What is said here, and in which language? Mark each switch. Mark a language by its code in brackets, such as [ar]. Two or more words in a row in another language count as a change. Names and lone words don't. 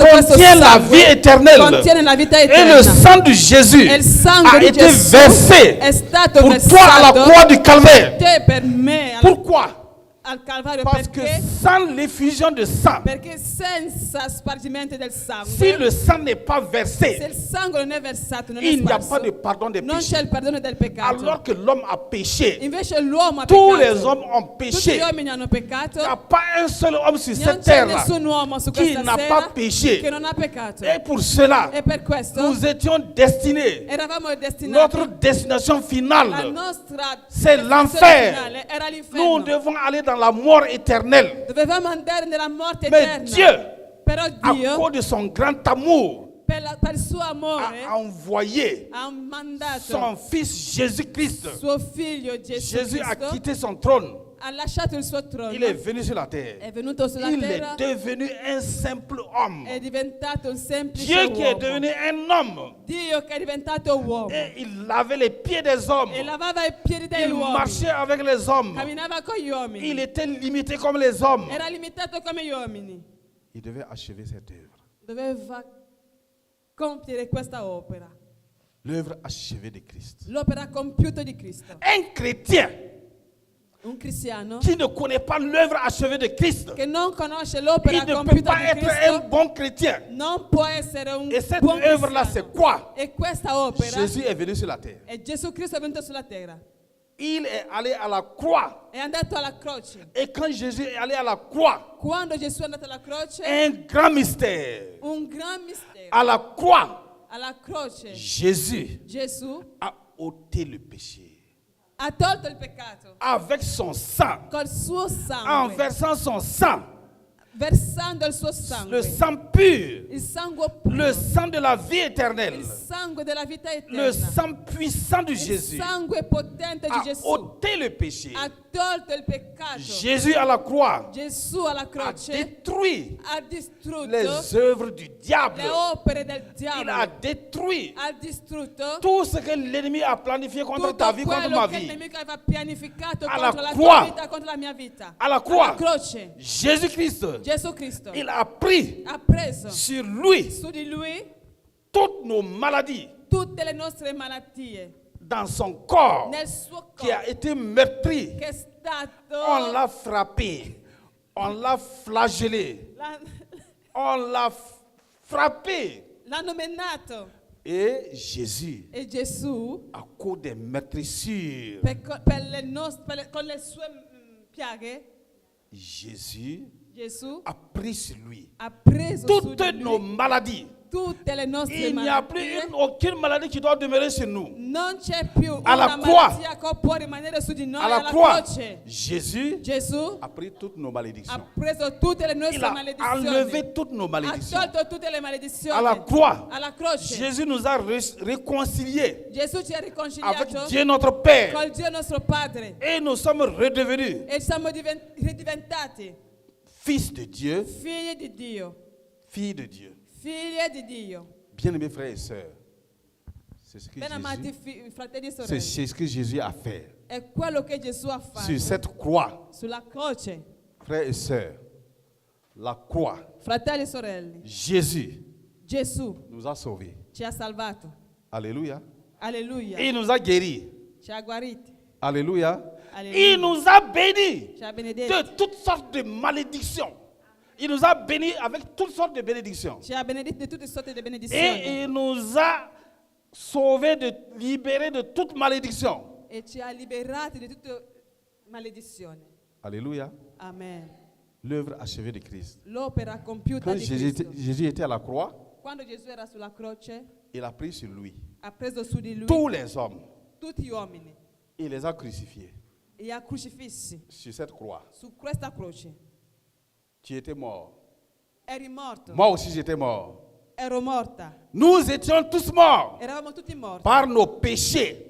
[fr] contient la vie éternelle. [it] contiene la vita [fr] Et le [it] eterna. [fr] sang de Jésus [it] E il sangue [fr] a [it] di [fr] été [it] Gesù [fr] versé [it] è stato [fr] pour toi à la [it] versato [fr] croix du Calvaire. [it] te per me [fr] Pourquoi? [it] al Calvario [fr] Parce que [it] perché? [fr] sans l'effusion de sang, [it] Perché senza spargimento del sangue, [fr] si le sang n'est pas [it] se [fr] versé, [it] il sangue non è versato, non è [fr] il n'y a [it] sparso, [fr] pas de pardon des [it] non c'è [fr] péchés. [it] il perdono del peccato. [fr] Alors que l'homme a péché, [it] Invece l'uomo ha [fr] tous [it] peccato. [fr] les hommes ont [it] Tutti [fr] péché. [it] gli uomini hanno peccato. [fr] Il n'y a pas un seul homme sur [it] Non [fr] cette [it] c'è [fr] terre [it] nessun uomo su [fr] qui [it] questa [fr] n'a [it] terra [fr] pas péché. [it] che non ha peccato. [fr] Et pour cela, [it] E per questo [fr] nous étions destinés. [it] eravamo destinati. [fr] Notre destination [it] La [fr] finale, [it] nostra [fr] c'est [it] destinazione [fr] l'enfer. [it] finale era [fr] Nous [it] l'inferno. [fr] devons aller dans la mort éternelle. [it] Dovevamo andare nella morte [fr] Mais [it] eterna. [fr] Dieu, [it] Però [fr] à [it] Dio, [fr] cause de son grand amour, [it] per il suo amore, [fr] a envoyé [it] ha mandato [fr] son fils Jésus-Christ. [it] suo figlio Gesù [fr] Jésus a [it] Cristo, [fr] quitté son trône. [it] ha lasciato il suo trono, [fr] Il est venu sur la terre. [it] è venuto sulla [fr] Il est [it] terra, [fr] devenu un simple homme. [it] è diventato un semplice [fr] Dieu qui est [it] uomo. [fr] devenu un homme. [it] Dio che è diventato uomo [fr] Et il lavait les pieds des hommes. [it] e lavava i piedi degli [fr] Il [it] uomini, [fr] marchait avec les hommes. [it] camminava con gli uomini, [fr] Il était limité comme les hommes. [it] era limitato come gli uomini. [fr] Il devait achever cette œuvre. [it] Doveva compiere questa opera, [fr] L'œuvre achevée de Christ. [it] l'opera compiuta di Cristo. [fr] Un chrétien [it] Un cristiano [fr] qui ne connaît pas l'œuvre achevée de Christ, [it] che non conosce [fr] il [it] l'opera [fr] ne peut [it] compiuta [fr] pas [it] di [fr] être un [it] Cristo [fr] bon chrétien. [it] non può essere un [fr] Et cette [it] buon [fr] œuvre-là, [it] cristiano. [fr] c'est quoi? [it] E questa opera [fr] Jésus est venu sur la terre. [it] è Gesù Cristo è venuto sulla terra, [fr] Il est allé à la croix. [it] è andato alla croce. [fr] Et quand Jésus est allé à la croix, [it] Quando Gesù è andato alla croce, [fr] un grand mystère. [it] un gran mistero. [fr] À la croix, [it] Alla croce [fr] Jésus [it] Gesù [fr] a ôté le péché. [it] ha tolto il peccato [fr] Avec son sang, [it] col suo [fr] en [it] sangue, [fr] versant son sang, [it] versando il suo [fr] le [it] sangue, [fr] sang pur, [it] il sangue puro, [fr] le sang de la vie éternelle, [it] il sangue della vita [fr] le [it] eterna, [fr] sang puissant de [it] il [fr] Jésus [it] sangue potente di [fr] a [it] Gesù [fr] ôté le péché. [it] ha tolto il peccato. [fr] Jésus à la croix [it] Gesù alla [fr] a [it] croce [fr] détruit [it] ha distrutto [fr] les œuvres du diable. [it] le opere del [fr] Il a [it] diavolo, [fr] détruit [it] ha distrutto [fr] tout ce que l'ennemi a planifié contre [it] tutto [fr] ta vie, contre [it] quello [fr] ma [it] che il [fr] vie. [it] nemico aveva pianificato Alla contro la [fr] croix. [it] tua vita, contro la mia vita. [fr] À la [it] Alla [fr] croix, [it] croce [fr] Jésus-Christ, [it] Gesù Cristo [fr] il a pris [it] ha preso [fr] sur lui [it] su di lui [fr] toutes nos maladies [it] tutte le nostre malattie [fr] dans son corps [it] nel suo [fr] qui a [it] corpo, [fr] été meurtri. [it] che è stato [fr] On l'a frappé, on l'a flagellé, on l'a frappé. [it] l'hanno menato [fr] Et Jésus, [it] e Gesù [fr] à cause des meurtrissures, [it] con le sue piaghe [fr] Jésus [it] Gesù [fr] a pris sur lui [it] ha preso su [fr] toutes [it] di [fr] nos [it] lui [fr] maladies. [it] tutte le nostre [fr] Il n'y a plus [it] malattie. [fr] aucune maladie qui doit demeurer sur nous. [it] Non c'è più Alla una [fr] croix. [it] malattia che può rimanere su di noi. [fr] À la [it] Alla [fr] croix, [it] croce [fr] Jésus [it] Gesù [fr] a pris toutes nos [it] ha [fr] malédictions. [it] preso tutte le [fr] Il [it] nostre [fr] a [it] maledizioni, [fr] enlevé toutes nos [it] ha [fr] malédictions. [it] tolto tutte le maledizioni. [fr] À la croix, [it] Alla croce [fr] Jésus nous a réconciliés [it] Gesù ci ha [fr] avec [it] riconciliato [fr] Dieu notre Père. [it] col Dio nostro Padre [fr] Et nous sommes redevenus [it] e siamo ridiventati [fr] fils de Dieu, [it] figli di Dio, [fr] filles de Dieu. [it] figlie di Dio. [fr] Bien-aimés frères et sœurs, c'est ce que [it] Ben amati fratelli e sorelle, [fr] c'est ce que Jésus a fait [it] è quello che Gesù ha [fr] sur [it] fatto [fr] cette croix. [it] sulla croce. [fr] Frères et sœurs, la croix, [it] Fratelli e sorelle, [fr] Jésus [it] Gesù [fr] nous a sauvés. [it] ci ha salvato. [fr] Alléluia. [it] Alleluia. [fr] Il nous a guéris. [it] Ci ha guariti. [fr] Alléluia. [it] Alleluia. [fr] Il nous a bénis [it] Ci ha benedetti. [fr] de toutes sortes de malédictions. Il nous a bénis avec toutes sortes de bénédictions. [it] Ci ha benedetti di tutte sorte di benedizioni. [fr] Et il nous a sauvés, libérés de toute malédiction. [it] E ci ha liberati di tutte maledizioni. [fr] Alléluia. [it] Amen. [fr] L'œuvre achevée de Christ. [it] L'opera compiuta [fr] Quand [it] di [fr] Jésus, [it] Cristo. [fr] Jésus était à la croix, [it] Quando Gesù era sulla croce, [fr] il a pris sur lui [it] ha preso su di lui [fr] tous les hommes. [it] tutti gli uomini [fr] Il les a crucifiés [it] e li ha crocifissi [fr] sur cette croix. [it] su questa croce. [fr] Tu étais mort. [it] Eri morto. [fr] Moi aussi j'étais mort. [it] Ero morta. [fr] Nous étions tous morts [it] Eravamo tutti morti [fr] par nos péchés.